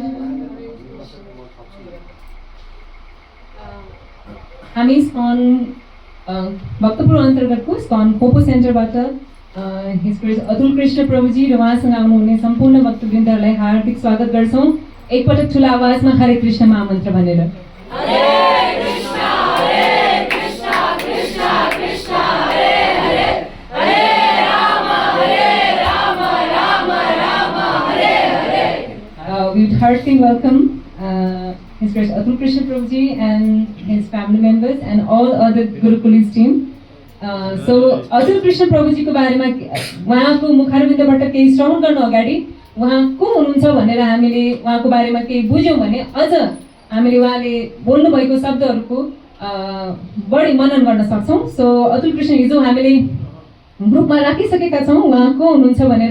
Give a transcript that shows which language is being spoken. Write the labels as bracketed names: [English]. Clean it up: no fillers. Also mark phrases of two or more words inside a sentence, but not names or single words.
[Nepali] हामी ISKCON भक्तपुर अन्तर्गतको ISKCON खोपो सेन्टरबाट [English] His Grace [Nepali] अतुल कृष्ण प्रभुजी र उहाँसँग आउनुहुने सम्पूर्ण भक्तवृन्दहरूलाई हार्दिक स्वागत गर्छौँ। एकपटक ठुलो आवाजमा हरे कृष्ण महामन्त्र भनेर। [Sanskrit] हरे कृष्ण कृष्ण कृष्ण हरे हरे, हरे राम राम राम हरे हरे। [English] We would heartily welcome His Grace Atul Krishna Prabhuji and his family members and all other Gurukulis team. [Nepali] So Atul Krishna Prabhuji को बारेमा उहाँको मुखारविन्दबाट केही श्रवण गर्न अगाडि उहाँ को हुनुहुन्छ भनेर हामीले उहाँको बारेमा केही बुझ्यौँ भने अझ हामीले उहाँले बोल्नु भएको शब्दहरूको बढी मनन गर्न सक्छौँ। सो अतुल कृष्ण हिजो हामीले ग्रुपमा राखिसकेका छौँ उहाँ को हुनुहुन्छ भनेर।